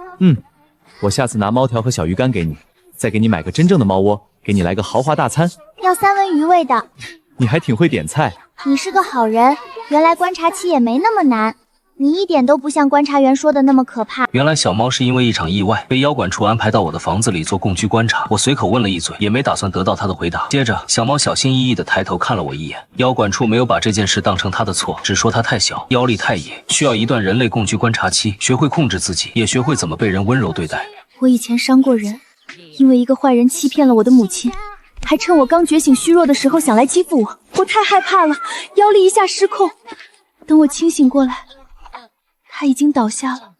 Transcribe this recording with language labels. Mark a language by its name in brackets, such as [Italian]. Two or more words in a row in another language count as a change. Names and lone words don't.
[Chinese] 我下次拿貓條和小魚乾給你，再給你買個真正的貓窩，給你來個豪華大餐，要3文魚味的。你還挺會點菜。你是個好人，原來觀察期也沒那麼難。 你一點都不像觀察員說的那麼可怕。原來小貓是因為一場意外被妖管處安排到我的房子裡做共居觀察。我隨口問了一嘴，也沒打算得到他的回答。接着，小貓小心翼翼地抬头看了我一眼。妖管处没有把這件事當成他的錯，只說他太小，妖力太野，需要一段人類共居觀察期，學會控制自己，也學會怎麼被人溫柔對待。我以前傷過人，因為一個壞人欺騙了我的母親，還趁我剛覺醒虛弱的時候想來欺負我，我太害怕了，妖力一下失控。等我清醒過來，他已經倒下了。